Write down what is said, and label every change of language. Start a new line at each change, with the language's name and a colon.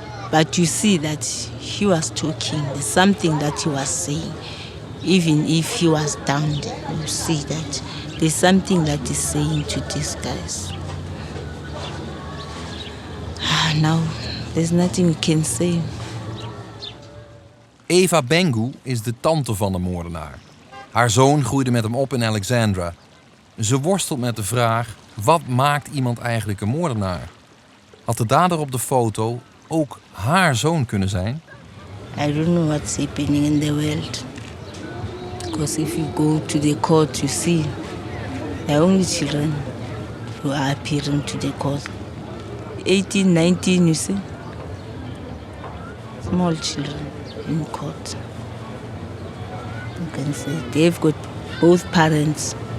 English: But you see that he was talking. There's something that he was saying. Even if he was down, you see that there's something that he's saying to these guys. Now, there's nothing we can say.
Dutch: Eva Bengu is de tante van de moordenaar. Haar zoon groeide met hem op in Alexandra. Ze worstelt met de vraag, wat maakt iemand eigenlijk een moordenaar? Had de dader op de foto ook haar zoon kunnen zijn?
English: I don't know what's happening in the world. Because if you go to the court, you see the only children who are appearing to the court. 18, 19, you see. Small children in court. You can say they've got both parents.